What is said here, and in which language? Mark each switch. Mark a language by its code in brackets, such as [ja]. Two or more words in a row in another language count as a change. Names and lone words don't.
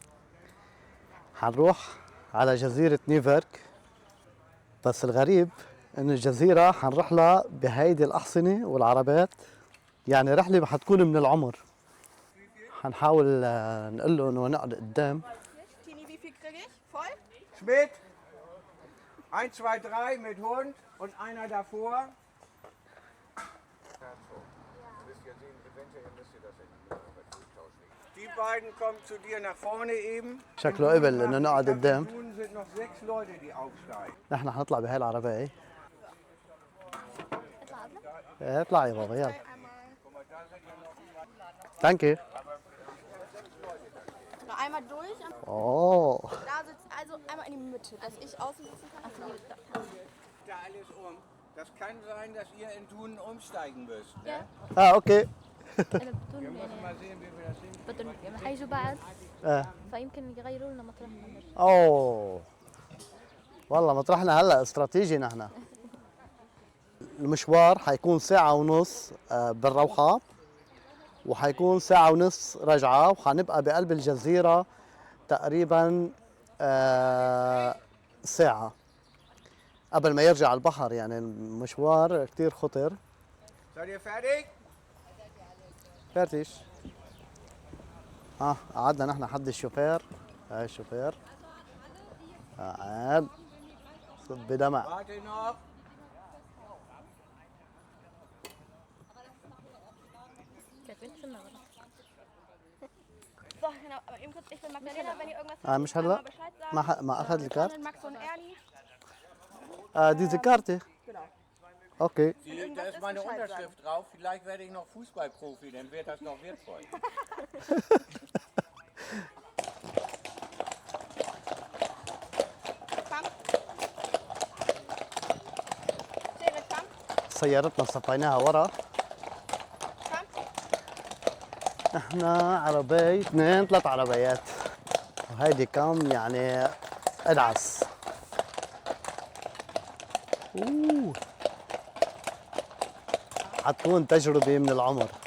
[ar] حنروح على جزيرة نيوفيرك، بس الغريب انه الجزيرة حنروح لها بهيدي الأحصنة والعربات، يعني رحلة حتكون من العمر. حنحاول نقول له انه نقعد قدام. [de] Tini, wie viel kriege ich? Voll? Schmidt, 1, 2, 3 mit Hund und einer davor. Die beiden kommen zu dir nach vorne eben. [ar] شكله قبل انه نقعد قدام. [de] Nun sind noch 6 Leute, die aufsteigen. [ar] نحن حنطلع بهاي العربية. اطلع يا بابا يلا. [en] thank you. [de] Noch einmal durch. اوه Da sitzt also einmal in die Mitte, dass ich außen sitzen kann. Da alles um. Das kann sein, dass ihr in Thunen umsteigen müsst. Ne? [ar] اوكي. بدون [de] Wir müssen mal sehen, wie wir das hinkriegen. [ar] بدون حيجوا بعد اه فيمكن يغيروا لنا مطرحنا. اوه والله مطرحنا هلا استراتيجي. نحن المشوار حيكون ساعة ونص بالروحة، وحيكون ساعة ونص رجعة، وحنبقى بقلب الجزيرة تقريبا ساعة قبل ما يرجع البحر. يعني المشوار كتير خطر. [de] Seid ihr fertig? [ar] فارتيش. قعدنا نحن حد الشوفير. هاي الشوفير قاعد صب دمع. [de] Warte noch. So, genau. Aber eben kurz, ich bin Magdalena, wenn ihr irgendwas habt, [ar] مش [de] einmal [ar] هلا [de] Bescheid sagen. [ar] ما اخذ الكارت. [de] Max und Ernie. [ar] دي كارتي. [de] Genau. [ar] اوكي. [de] Da ist meine Unterschrift drauf. Vielleicht werde ich noch Fußballprofi, dann wird das noch wertvoll. Komm. David, komm. [ar] سيارتنا صفيناها ورا. [de] Komm. [ar] احنا عربية 2 3 عربيات، وهيدي كم يعني ادعس. اوه حتكون تجربة من العمر.